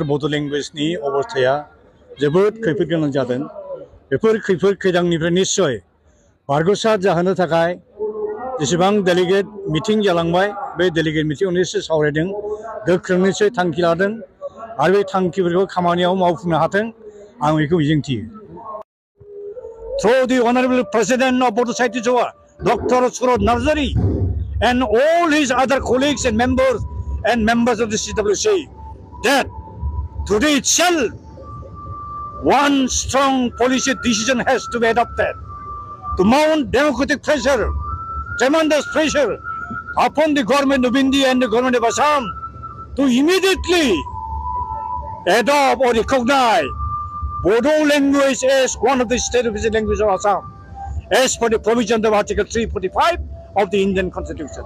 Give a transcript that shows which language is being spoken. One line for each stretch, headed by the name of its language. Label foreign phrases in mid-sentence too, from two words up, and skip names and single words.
Bodo: बड' लेंगुवेजनि अबस्थाया जोबोद खैफोद गोनां जादों बेफोर खैफोद खैदांनिफ्राय निस्सय बारग'सार जाहोनो थाखाय जेसेबां डेलिगेट मिटिं जालांबाय बे डेलिगेट मिटिंआव निस्सय सावरायदों गोख्रों निस्सय थांखि लादों आरो बे थांखिफोरखौ खामानियाव मावफुंनो हाथों आं बेखौ मिजिंथियो
English: Through the Honorable President of Bodo Sahityat Sabha, Dr. Suraj Narzari, and all his other colleagues and members of the CWC, that today itself one strong policy decision has to be adopted to mount democratic pressure, tremendous pressure upon the government of India and the government of Assam to immediately adopt or recognize Bodo language as one of the state official languages of Assam, as per the provision of Article 345 of the Indian Constitution.